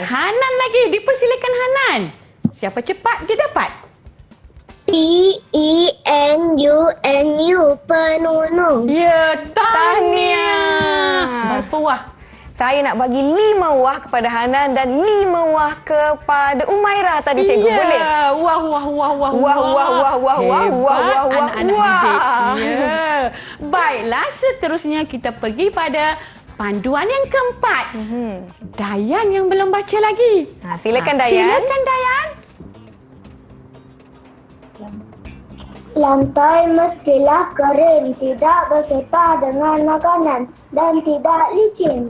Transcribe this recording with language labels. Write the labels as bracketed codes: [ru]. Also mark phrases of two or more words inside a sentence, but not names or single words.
[ms] Hanan lagi. Dipersilakan Hanan. Siapa cepat dia dapat. PENUNU. Penunuh. Ya, Tahniah. Berapa wah? Saya nak bagi 5 wah kepada Hanan dan 5 wah kepada Umairah tadi cikgu. Boleh? Wah, wah, wah, wah, Wah, wah, wah, wah, wah, Hebat wah, wah, wah, anak-anak wah. didik. Ya. Baiklah, seterusnya kita pergi pada panduan yang keempat. Dayan yang belum baca lagi. Silakan Dayan. Silakan Dayan. Lantai mestilah kering, tidak bersepah dengan makanan dan tidak licin.